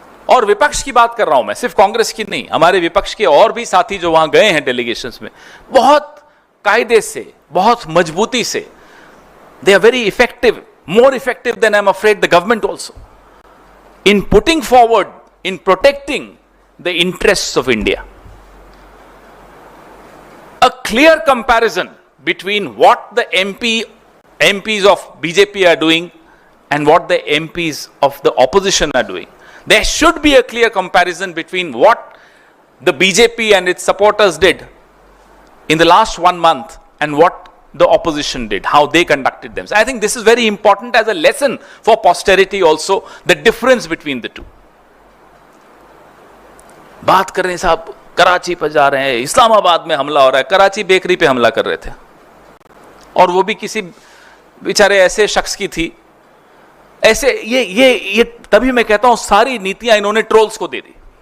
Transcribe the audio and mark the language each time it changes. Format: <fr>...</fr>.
<hi>और विपक्ष की बात कर रहा हूं मैं, सिर्फ कांग्रेस की नहीं, हमारे विपक्ष के और भी साथी जो वहां गए हैं डेलीगेशंस में, बहुत कायदे से, बहुत मजबूती से,</hi> <en>They are very effective, more effective than I'm afraid the government also, in putting forward, in protecting the interests of India. A clear comparison between what the MPs of BJP are doing and what the MPs of the opposition are doing. There should be a clear comparison between what the BJP and its supporters did in the last 1 month and what the opposition did, how they conducted themselves. I think this is very important as a lesson for posterity also, the difference between the two.</en> <hi>बात कर रहे हैं साहब, कराची पर जा रहे हैं, इस्लामाबाद में हमला हो रहा है, कराची बेकरी पे हमला कर रहे थे, और वो भी किसी बेचारे ऐसे शख्स की थी। ऐसे ये तभी मैं कहता हूं सारी नीतियां इन्होंने ट्रोल्स को दे दी।</hi>